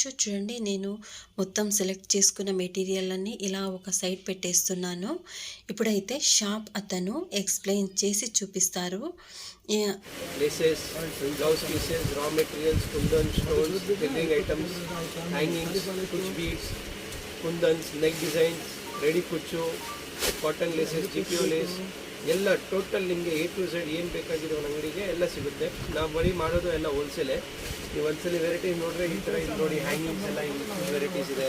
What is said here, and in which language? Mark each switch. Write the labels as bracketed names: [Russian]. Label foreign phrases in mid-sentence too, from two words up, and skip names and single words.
[Telugu] చూడండి, నేను మొత్తం సెలెక్ట్ చేసుకున్న మెటీరియల్ అన్నీ ఇలా ఒక సైడ్ పెట్టేస్తున్నాను. ఇప్పుడైతే షాప్ అతను ఎక్స్ప్లెయిన్ చేసి చూపిస్తారు. [Kannada] లేసెస్, [English] blouse pieces, raw materials, [Kannada] కుందన్, స్టోన్స్, [English] drilling items, [Kannada] హ్యాంగింగ్స్, కుచ్ ಬೀಡ್ಸ್, ಕುಂದನ್ಸ್, [English] neck designs, [Kannada] ರೆಡಿ ಕುಚ್ಚು, [English] cotton laces, GPO lace [Kannada] ಎಲ್ಲ ಟೋಟಲ್ ನಿಮಗೆ [English] A to Z [Kannada] ಏನು ಬೇಕಾಗಿರೋ ಅಂಗಡಿಗೆ ಎಲ್ಲ ಸಿಗುತ್ತೆ. ನಾವು ಬರೀ ಮಾಡೋದು ಎಲ್ಲ ಹೋಲ್ಸೇಲೆ. ನೀವು ಒಂದ್ಸಲಿ ವೆರೈಟೀಸ್ ನೋಡಿದ್ರೆ ಈ ಥರ ಇಲ್ಲಿ ನೋಡಿ, ಹ್ಯಾಂಗಿಂಗ್ಸ್ ಎಲ್ಲ ವೆರೈಟೀಸ್ ಇದೆ.